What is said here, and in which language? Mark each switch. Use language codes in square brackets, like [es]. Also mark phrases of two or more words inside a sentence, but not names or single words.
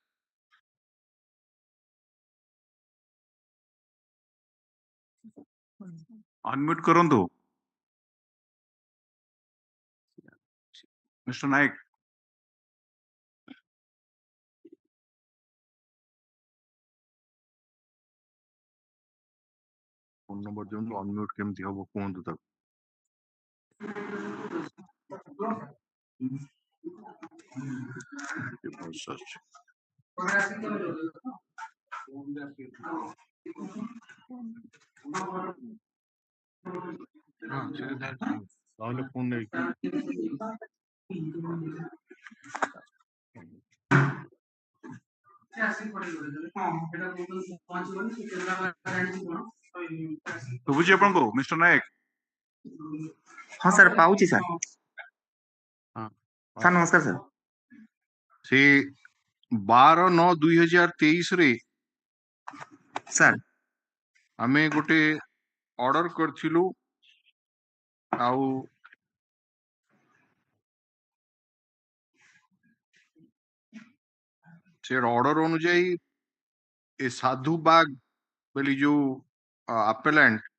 [or] Unmute କରନ୍ତୁ. Mr. Naik. [en] phone number [or] ଦିଅନ୍ତୁ, unmute କେମିତି ହବ କୁହନ୍ତୁ ତାକୁ। voice ଆସୁଛି। ତାହେଲେ phone ନେଇକି ଶୁଭୁଛି ଆପଣଙ୍କୁ Mr. Naik? [hi] हाँ सर पाऊची सर सर नमस्कार सर [or] ସେ 12/9/2023 ରେ सर ଆମେ ଗୋଟେ ଅର୍ଡର କରିଥିଲୁ ଆଉ ସେ ଅର୍ଡର ଅନୁଯାୟୀ ଏ ସାଧୁ ବାଗ ବୋଲି ଯୋଉ ଆପେଲାଣ୍ଟ